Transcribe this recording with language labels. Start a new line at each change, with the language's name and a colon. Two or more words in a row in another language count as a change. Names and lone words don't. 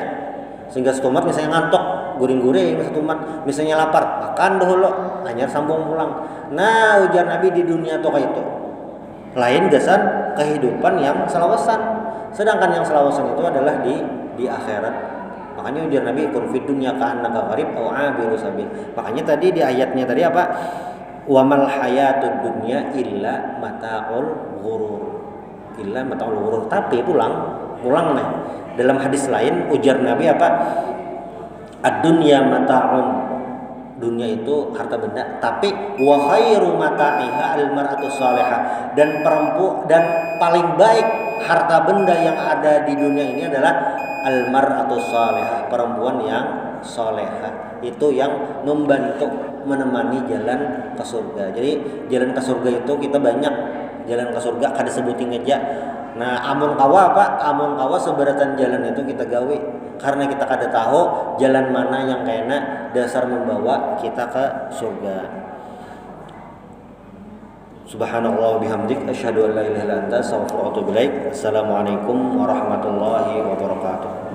Banjar: Singgah satu mat misalnya ngantok, guring-guring satu mat, misalnya lapar, makan dahulu, hanya sambung pulang. Nah, ujar Nabi di dunia tuh kayak itu. Lain gasan kehidupan yang selawasan. Sedangkan yang selawasan itu adalah di akhirat. Makanya ujar Nabi,
Arabic: كن في الدنيا كأنك غريب أو عابر سبيل.
Banjar: Makanya tadi di ayatnya tadi apa?
Arabic: وما الحياة الدنيا إلا متاع الغرور. إلا متاع الغرور.
Banjar: Tapi pulang nih. Dalam hadis lain ujar Nabi apa?
Arabic: الدنيا متاع.
Banjar: Dunia itu harta benda, tapi
Arabic: وخير متاعها المرأة الصالحة,
Banjar: dan paling baik harta benda yang ada di dunia ini adalah
Arabic: المرأة الصالحة,
Banjar: perempuan yang salihah. Itu yang membantu menemani jalan ke surga. Jadi jalan ke surga itu kita banyak jalan ke surga kada sebuting aja. Nah, amun kawa seberatan jalan itu kita gawe karena kita kada tahu jalan mana yang kena dasar membawa kita ke surga.
Arabic: سبحان الله بحمدك أشهد أن لا إله إلا أنت أستغفرك وأتوب إليك. السلام عليكم ورحمة الله وبركاته.